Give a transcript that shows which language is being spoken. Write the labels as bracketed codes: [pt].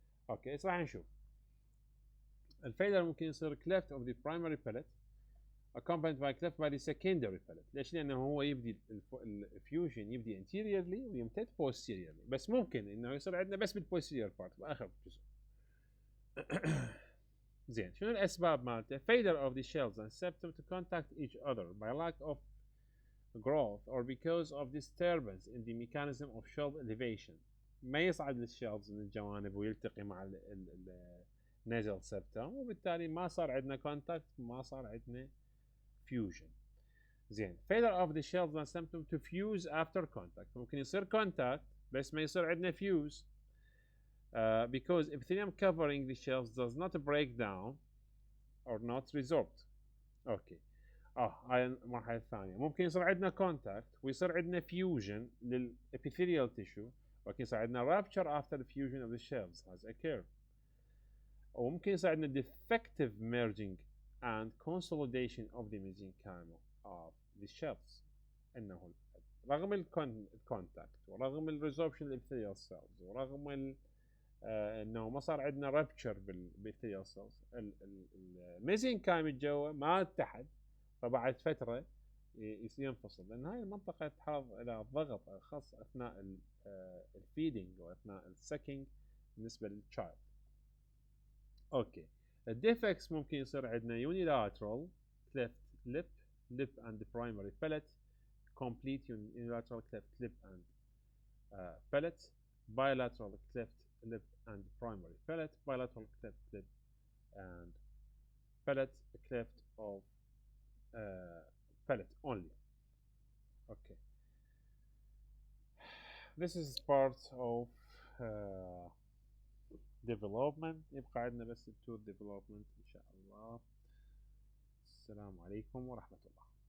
[ar] اوكي راح نشوف الفيلر ممكن يصير [en] cleft of the primary palate accompanied by cleft by the secondary palate. [ar] ليش؟ لأنه هو يبدي الفيوجن يبدي anteriorly ويمتد posteriorly، بس ممكن إنه يصير عندنا بس بالposterior part بآخر جزء. زين، شنو الأسباب مالته؟ [en] failure of the shells and septum to contact each other by lack of growth or because of disturbance in the mechanism of shell elevation. [ar] ما يصعد الشيلز من الجوانب ويلتقي مع النازل سبتم، وبالتالي ما صار عندنا كونتاكت، ما صار عندنا فيوجن. [en] زين، failure of the shells and septum to fuse after contact. [ar] ممكن يصير [en] contact [ar] بس ما يصير عندنا [en] fuse because epithelium covering the shells does not break down or not resorbed. [ar] اوكي. هاي المرحلة الثانية. ممكن يصير عندنا كونتاكت ويصير عندنا فيوجن للابيثيليال تيشو، ولكن يصير عندنا [en] rupture after the fusion of the shells has occurred. [ar] وممكن يصير عندنا [en] defective merging and consolidation of the mesenchyme of the shells. [ar] انه رغم الكونتاكت ورغم الريزوربشن للابيثيليال سيلز ورغم انه ما صار عندنا rupture بالابيثيليال سيلز، الميزنكايم الجوا ما اتحد، فبعد فترة ينفصل، لأن هاي المنطقة تتعرض إلى الضغط خاص أثناء الفيدنج وأثناء السكينج بالنسبة للتشايلد. أوكي، الديفكتس ممكن يصير عندنا [en] unilateral cleft lip and primary palate, complete unilateral cleft lip and palate, bilateral cleft lip and primary palate, bilateral cleft lip and palate, cleft of palate only. Okay, this is part of development. [ar] يبقى عندنا بس التور development إن شاء الله. السلام عليكم ورحمة الله.